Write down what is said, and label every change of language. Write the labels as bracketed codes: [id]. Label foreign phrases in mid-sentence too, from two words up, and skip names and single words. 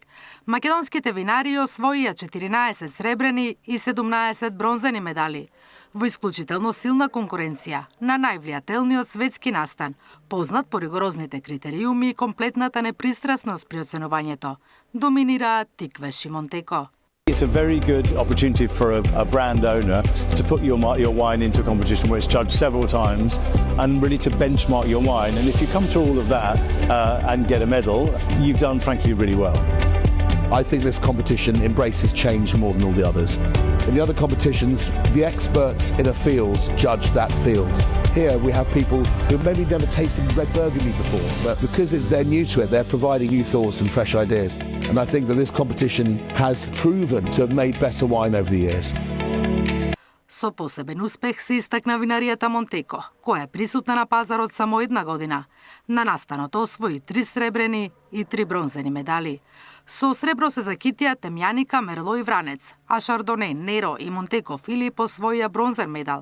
[mk] Македонските винари освоија 14 сребрени и 17 бронзени медали во исклучително силна конкуренција на највлијателниот светски настан, познат по ригорозните критериуми и комплетната непристрасност при оценувањето. Доминираат Тиквеш и Монтеко. [en] It's a very good opportunity for a brand owner to put your wine into a competition where it's judged several times and really to benchmark your wine. And if you come through all of that and get a medal, you've done frankly really well. I think this competition embraces change more than all the others. In the other competitions, the experts in a field judge that field. Here we have people who maybe never tasted red burgundy before, but because they're new to it, they're providing new thoughts and fresh ideas. And I think that this competition has proven to have made better wine over the years. [mk] Со посебен успех се истакна винаријата Монтеко, која е присутна на пазарот само една година. На настанот освои 3 сребрени и 3 бронзени медали. Со сребро се закитија Темјаника, Мерло и Вранец, а Шардоне, Неро и Монтеко Филип освоија бронзен медал.